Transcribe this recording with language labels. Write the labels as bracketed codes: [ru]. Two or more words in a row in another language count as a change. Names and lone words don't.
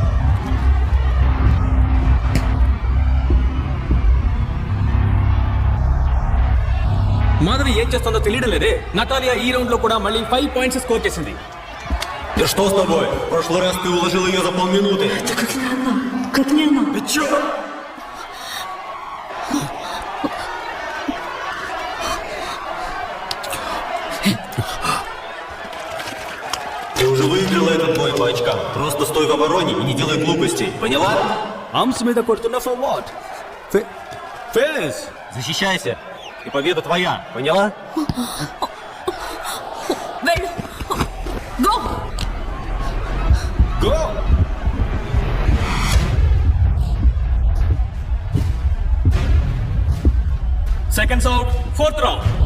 [te] మాధవి ఏం చేస్తుందో తెలియడం లేదే. నటాలియా ఈ రౌండ్ లో కూడా మళ్ళీ 5 పాయింట్స్ స్కోర్ చేసింది. [ru] Да что с тобой? В прошлый раз ты уложил ее за полминуты. Как не она? Ты чё? Ты уже выиграла этот бой по очкам. Просто стой в обороне и не делай глупостей. Поняла? [te] ఆర్మ్స్ మీద కొడుతున్న [en] for what? [te] ఫేస్. [ru] Защищайся. И победа твоя. Поняла? [te] వెళ్ళు గో. గో. [en] seconds out, 4th round.